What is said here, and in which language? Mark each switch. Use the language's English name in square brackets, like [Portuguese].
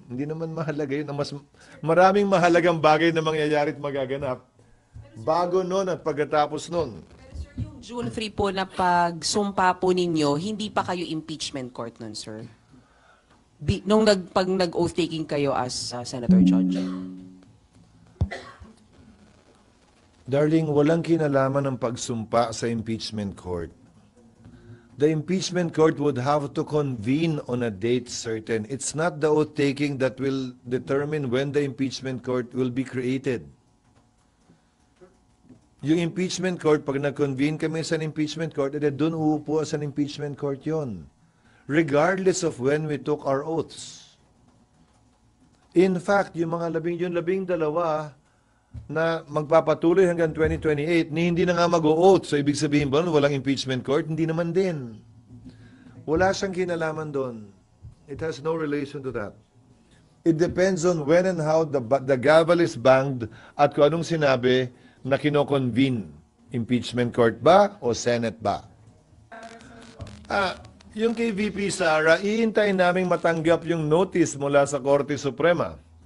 [Filipino] Hindi naman mahalaga yun. Maraming mahalagang bagay na mangyayari at magaganap bago nun at pagkatapos nun. Yung June 3 po na pagsumpa po ninyo, hindi pa kayo impeachment court nun, sir? Pag nag-oath taking kayo as Senator Judge? Darling, walang kinalaman ng pagsumpa sa impeachment court. [English] The impeachment court would have to convene on a date certain. It's not the oath taking that will determine when the impeachment court will be created. [Filipino] Yung impeachment court, pag nag-convene kami sa impeachment court, doon uupo sa impeachment court yon, regardless of when we took our oaths. [English] In fact, [Filipino] yung labing dalawa na magpapatuloy hanggang 2028, hindi na nga mag-o-oath. So, ibig sabihin ba, walang impeachment court? Hindi naman din. Wala siyang kinalaman doon. [English] It has no relation to that. It depends on when and how the gavel is banged [Filipino] at kung anong sinabi na kino-convene. Impeachment court ba o Senate ba? Yung kay VP Sara, iintayin naming matanggap yung notice mula sa Korte Suprema.